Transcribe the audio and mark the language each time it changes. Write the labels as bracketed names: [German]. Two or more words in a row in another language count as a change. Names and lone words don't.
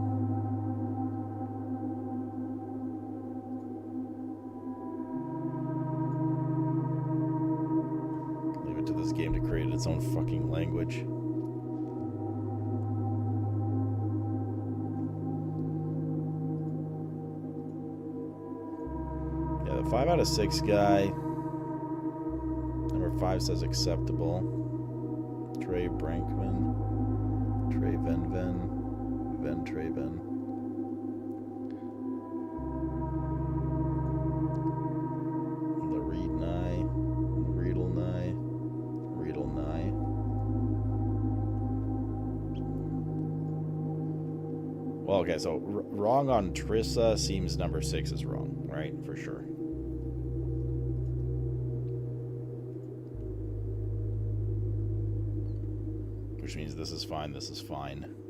[English] Leave it to this game to create its own fucking language. Yeah, the 5 out of 6 guy. Number 5 says acceptable. Trey Brankman. Trey Venven. Ven Traven. Lareed Nye. Riedel Nye. Riedel Nye. Well, okay, so wrong on Trissa seems number 6 is wrong, right? For sure. Which means this is fine, this is fine.